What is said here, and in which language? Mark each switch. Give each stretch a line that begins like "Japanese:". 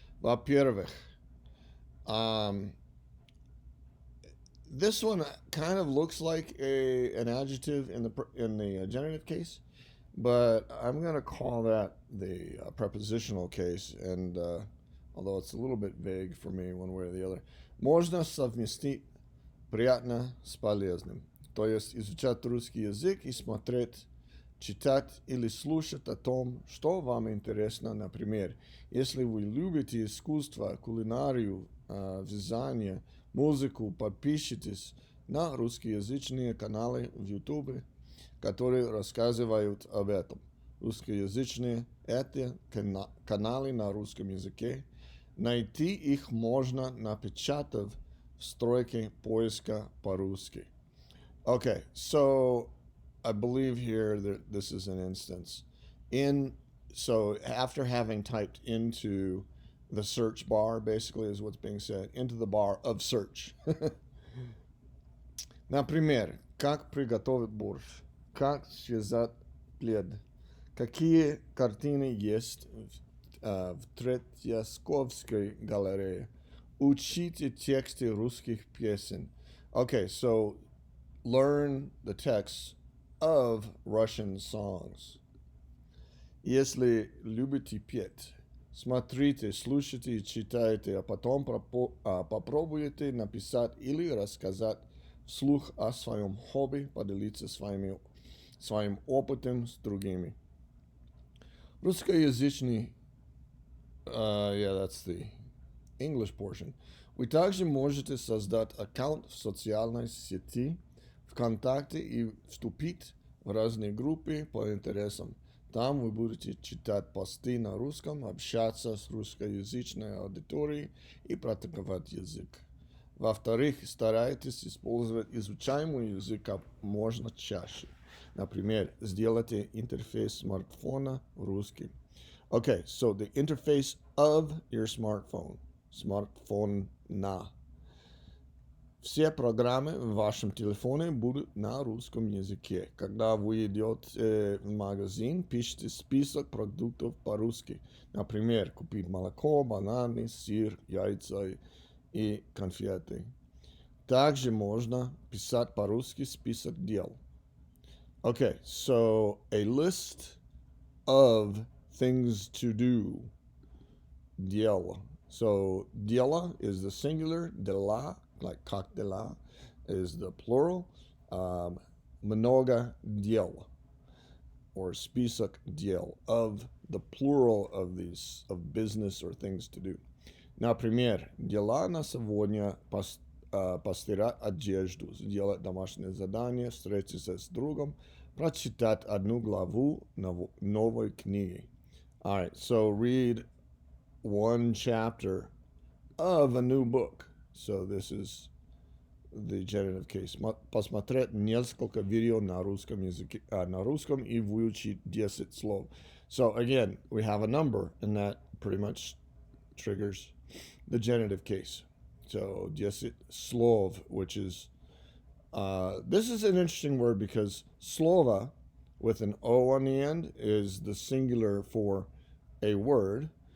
Russian: Во-первых,
English: this one kind of looks like an adjective in the genitive case, but I'm going to call that the prepositional case, and although it's a little bit vague for me one way or the other.
Russian: Можно совместить приятно с полезным. То есть изучать русский язык и смотреть, читать или слушать о том, что вам интересно. Например, если вы любите искусство, кулинарию, вязание, музыку, подпишитесь на русскоязычные каналы в YouTube, которые рассказывают об этом. Русскоязычные – это каналы на русском языке, Найти их можно, напечатав в стройке поиска по-русски.
English: Okay, so I believe here that this is an instance. So after having typed into the search bar, basically is what's being said, into the bar of search.
Russian: Например, как приготовить борщ, как связать плед, какие картины есть в Третьяковской галерее, учите тексты русских песен.
English: Okay, so learn the texts of Russian songs.
Russian: Если любите петь, смотрите, слушайте и читайте, а потом попробуйте написать или рассказать вслух о своем хобби, поделиться своим опытом с другими.
English: Русскоязычный, yeah, that's the English portion.
Russian: Вы также можете создать аккаунт в социальной сети ВКонтакте и вступить в разные группы по интересам. Там вы будете читать посты на русском, общаться с русскоязычной аудиторией и практиковать язык. Во-вторых, старайтесь использовать изучаемый язык как можно чаще. Например, сделайте интерфейс смартфона русским.
English: Okay, so the interface of your smartphone.
Russian: Смартфона. Все программы в вашем телефоне будут на русском языке. Когда вы идете в магазин, пишите список продуктов по-русски. Например, купить молоко, бананы, сыр, яйца и конфеты. Также можно писать по-русски список дел.
English: Okay, so a list of things to do.
Russian: Дел.
English: So, дела is the singular, дела, like
Russian: как дела,
English: is the plural.
Russian: Много дел,
English: or
Russian: список дел,
English: of the plural of these, of business or things to do.
Russian: Например, дела на сегодня постирать одежду, сделать домашнее задание, встретиться с другом, прочитать одну главу новой книги.
English: All right, so read one chapter of a new book. So this is the genitive case.
Russian: Посмотреть несколько видео на русском языке, на русском и выучить 10 слов.
English: So again, we have a number, and that pretty much triggers the genitive case. So 10 slov, which is, this is an interesting word because slova with an O on the end is the singular for a word.